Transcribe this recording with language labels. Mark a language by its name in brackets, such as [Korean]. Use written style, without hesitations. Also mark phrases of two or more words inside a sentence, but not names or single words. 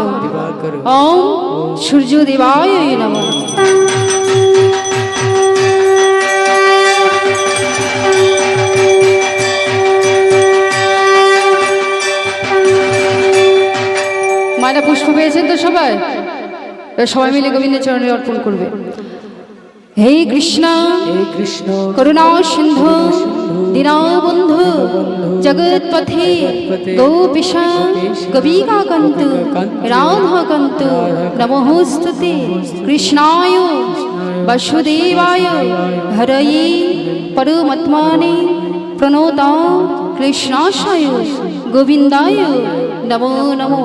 [Sanskrit] ओम सूर्यदेवाय नमः। [Bangla] মালা পুষ্প पेয়েছেন তো সবাই? সবাই মিলে গোবিন্দের চরণে অর্পণ করবে। [Sanskrit] हे कृष्ण करुणा सिंधु दीनबंधु जगत्पथे गोपीश गोपिकाकांत राधाकांत नमोस्तुते। कृष्णाय वासुदेवाय हरये परमात्मने प्रणोता कृष्णाय गोविंदाय नमो नमो।